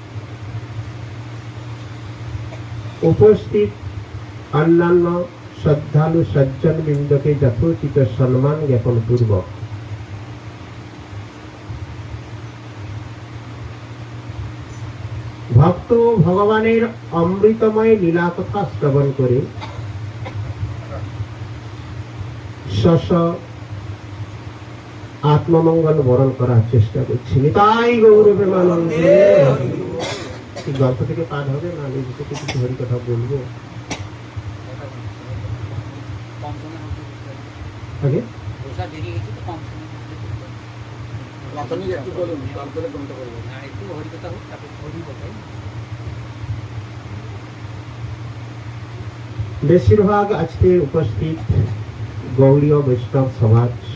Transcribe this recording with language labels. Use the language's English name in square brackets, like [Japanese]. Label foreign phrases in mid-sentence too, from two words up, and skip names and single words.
[Bangla] উপস্থিত অন্যান্য শ্রদ্ধালু সজ্জন বৃন্দ কে যথোচিত সম্মান জ্ঞাপন পূর্বক ভক্ত ভগবানের অমৃতময় লীলা কথা শ্রবণ করে শশ আত্মমঙ্গল বরণ করার চেষ্টা করছি। নিতাই গৌর প্রেমানন্দে। এই গল্প থেকে পাঠ হবে না, নিজে থেকে কিছু হরি কথা বলবো আগে। বেশিরভাগ আজকে উপস্থিত গৌড়ীয় বৈষ্ণব সমাজ